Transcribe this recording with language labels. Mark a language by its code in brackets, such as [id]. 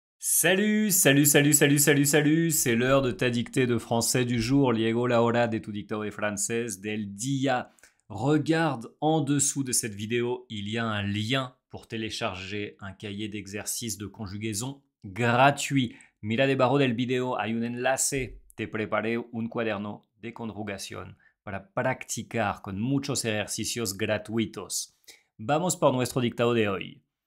[fr] Salut, salut, salut, salut, salut, salut, c'est l'heure de ta dictée de français du jour. [es] Llegó la hora de tu dictado de francés del día. [fr] Regarde en dessous de cette vidéo, il y a un lien pour télécharger un cahier d'exercices de conjugaison gratuit. [es] Mira debajo del video, hay un enlace. Te preparé un cuaderno de conjugación para practicar con muchos ejercicios gratuitos. Vamos por nuestro dictado de hoy.